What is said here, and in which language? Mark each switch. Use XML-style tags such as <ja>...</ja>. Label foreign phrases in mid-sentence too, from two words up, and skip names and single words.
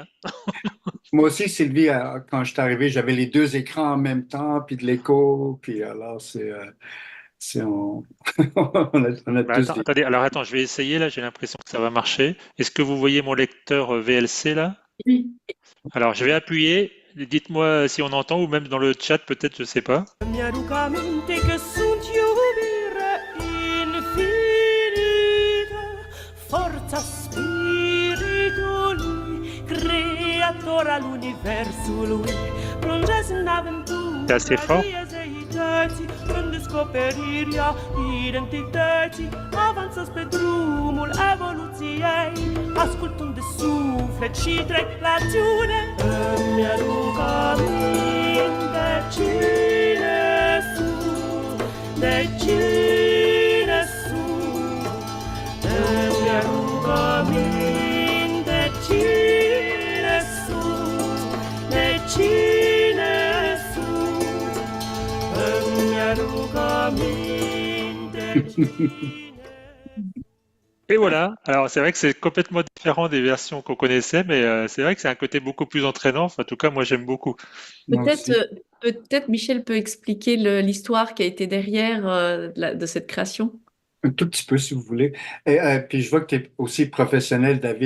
<fr>Moi aussi, Sylvie, quand je suis arrivé, j'avais les deux écrans en même temps, puis de l'écho, puis alors on, on a Bah, tous des. attendez, alors attends, je vais essayer là, j'ai l'impression que ça va marcher. Est-ce que vous voyez mon lecteur VLC là? Oui. Alors je vais appuyer, dites-moi si on entend ou même dans le chat peut-être, je sais pas.</fr> <ro>Mi-aduc aminte că sunt iubire infinită, forța spiritului, creator al universului. Plongeți în</ro> <fr>C'est assez</fr> <ro>aventura</ro> <fr>fort.</fr> <ro>diezeității, în descoperirea identității. Avansă pe drumul evoluției, ascultând de suflet și trec la acțiune. Îmi aduc aminte cine sunt, de cine sunt. Îmi aduc aminte cine sunt, de cine sunt. Îmi aduc aminte cine.</ro> <fr>Et voilà, alors c'est vrai que c'est complètement différent des versions qu'on connaissait, mais c'est vrai que c'est un côté beaucoup plus entraînant. Enfin, en tout cas, moi j'aime beaucoup. Moi Peut-être aussi. peut-être Michel peut expliquer l'histoire qui a été derrière de cette création. Un tout petit peu, si vous voulez. Et puis je vois que tu es aussi professionnel, David.</fr>